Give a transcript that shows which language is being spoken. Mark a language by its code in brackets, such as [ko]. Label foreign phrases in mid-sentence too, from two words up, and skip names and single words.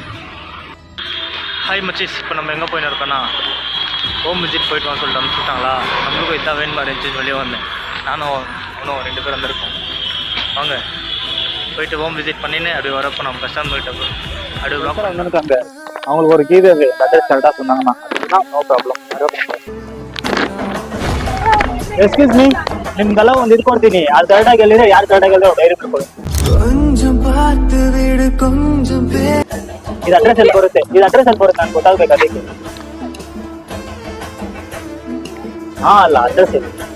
[ta] ஹாய் மச்சீஸ் இப்போ நம்ம எங்கே போயின்னு இருக்கோன்னா [en] home visit [ta] போயிட்டு வான்னு சொல்லிட்டு அனுப்பிச்சுட்டாங்களா நம்மளுக்கும் இதான் வேணுமா இருந்துச்சு வெளியே வந்தேன் நானும் அவனும் 2 பேர் வந்திருக்கோம் வாங்க போயிட்டு [en] home visit [ta] பண்ணின்னு அப்படி வரப்போ நம்ம கஸ்டமர்கிட்ட அப்படி வந்துருக்காங்க அவங்களுக்கு ஒரு கீழே அட்ரஸ் கரெக்டாக சொன்னாங்கன்னா [en] no problem excuse me [kn] ನಿಮ್ಗೆಲ್ಲ ಒಂದು ಇಟ್ಕೊಡ್ತೀನಿ ಅದು ಕರೆಕ್ಟಾಗಿ ಹೇಳಿದ್ರೆ ಯಾರು ಕರೆಕ್ಟಾಗಿ ಹೇಳಿದ್ರೆ ಡೈರಿ ಮಾಡ್ಕೊಳ್ಳಿ ಇದು ಅಡ್ರೆಸ್ ಎಲ್ಲಿ ಬರುತ್ತೆ ನಾನು ಗೊತ್ತಾಗ್ಬೇಕು ಅದಕ್ಕೆ ಹಾ ಅಲ್ಲ ಅಡ್ರೆಸ್ ಎಲ್ಲಿ